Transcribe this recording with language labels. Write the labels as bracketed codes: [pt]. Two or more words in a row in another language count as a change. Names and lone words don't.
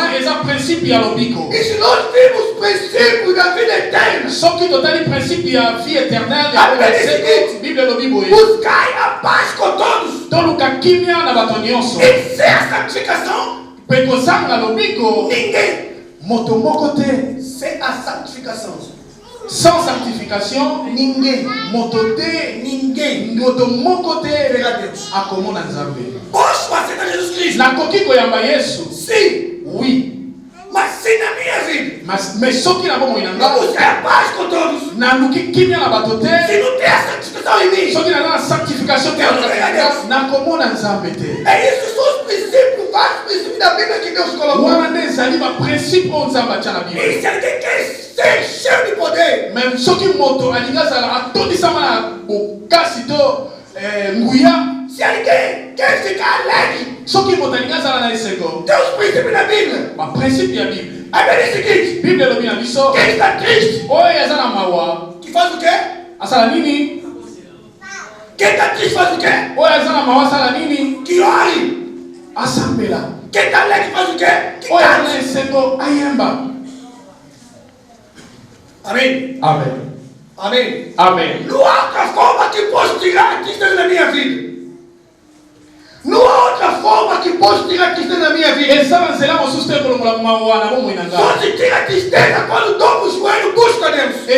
[pt] E se nós vimos o princípio da vida eterna, buscai a paz com todos. E sem a santificação, ninguém. Sem a santificação, [fr] sans sanctification, [pt] ninguém. Ninguém. Verá Deus. Posso aceitar Jesus Cristo? Sim. [fr] Oui. [pt] Mas sim na minha vida. [ln] Mais soki na bomo inanga. [pt] Não buscar a paz com todos. [ln] Na luki kimia na batote. [pt] Se não tem a santificação em mim. [ln] Soki na sanctification te na komona nzambe te. [pt] É isso são os princípios, vários princípios da Bíblia que Deus colocou. [ln] Wana nezali ba principe o nzambe atia na Bíblia. [pt] E se alguém quer ser cheio de poder, [ln] même soki moto alinga zala atondisama na bokasi to nguya. [pt] Se alguém quer ficar alegre, [ln] soki moto alinga zala na eseko. [pt] tem os princípios da Bíblia. [ln] Ba principe ya Bíblia. [pt] A Bíblia diz o seguinte: [ln] Bíblia lo mina biso. [pt] quem está triste, [ln] Oye yazana mawa. [pt] que faz o quê? [ln] Asala nini? [pt] Quem está triste faz o quê? [ln] Oye yazana mawa asala nini? [pt] Que ore. [ln] Asambela. [pt] Quem está alegre faz o quê? Que [ln] Oye [pt] cante. [ln] yazana eseko ayemba. [pt] Amém. [ln] Amen. [pt] Amém. [ln] Amen. [pt] Não há outra forma que posso tirar a tristeza da minha vida. Não há outra forma que posso tirar a tristeza da minha vida. Só se tira a tristeza quando dobro o joelho e busca Deus.